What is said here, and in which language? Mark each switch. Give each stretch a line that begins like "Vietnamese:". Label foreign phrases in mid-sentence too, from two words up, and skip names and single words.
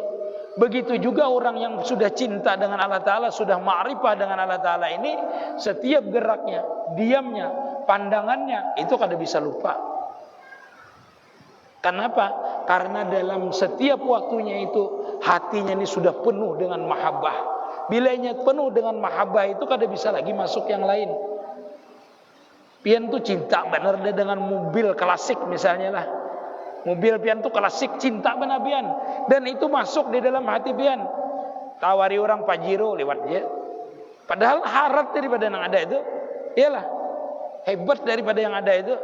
Indonesian: Begitu juga orang yang sudah cinta dengan Allah Ta'ala, sudah ma'rifah dengan Allah Ta'ala ini, setiap geraknya, diamnya, pandangannya, itu kada bisa lupa. Kenapa? Karena dalam setiap waktunya itu hatinya ini sudah penuh dengan mahabbah. Bilanya penuh dengan mahabbah itu kada bisa lagi masuk yang lain.
Banjar: Pian tuh cinta benar dengan mobil klasik misalnya lah. Mobil pian tuh klasik, cinta benar pian, dan itu masuk di dalam hati pian. Tawari orang Pajero lewat dia. Padahal harat daripada yang ada itu, iyalah hebat daripada yang ada itu.